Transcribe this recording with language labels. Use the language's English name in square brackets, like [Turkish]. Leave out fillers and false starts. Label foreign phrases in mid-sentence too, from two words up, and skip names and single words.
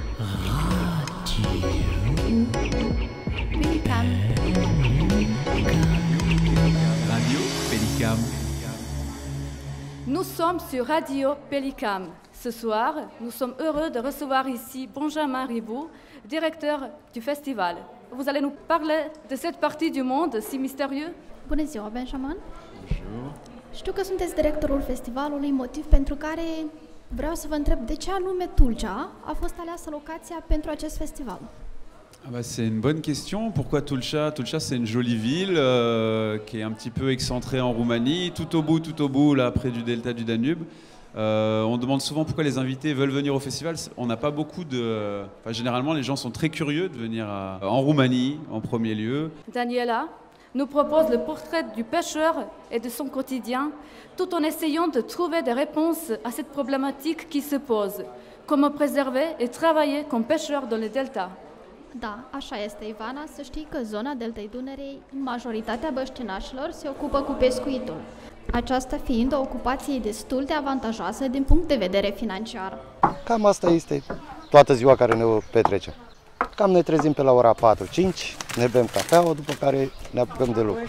[French] Radio Pélicam. Nous sommes sur Radio Pélicam. Ce soir, nous sommes heureux de recevoir ici Benjamin Ribou, directeur du festival. Vous allez nous parler de cette partie du monde si mystérieux. [Romanian] Bună ziua, Benjamin! [French] Bonjour. [Romanian] Știu că sunteți directorul festivalului, motiv pentru care vreau să vă întreb de ce anume Tulcea a fost aleasă locația pentru acest festival. [French] C'est une bonne question. Pourquoi Tulcea? Tulcea, c'est une jolie ville qui est un petit peu excentrée en Roumanie, tout au bout, là, près du delta du Danube. On demande souvent pourquoi les invités veulent venir au festival. On n'a pas beaucoup de... généralement, les gens sont très curieux de venir en Roumanie, en premier lieu. Daniela nous propose le portrait du pêcheur et de son quotidien, tout en essayant de trouver des réponses à cette problématique qui se pose. Comment préserver et travailler comme pêcheur dans le delta? [Romanian] Da, așa este, Ivana. Să știi că zona deltei Dunării, majoritatea băștinașilor se ocupă cu pescuitul. Aceasta fiind o ocupație destul de avantajoasă din punct de vedere financiar. Cam asta este toată ziua care ne petrecem. Cam ne trezim pe la ora 4-5, ne bem cafeaua, după care ne apucăm de lucru.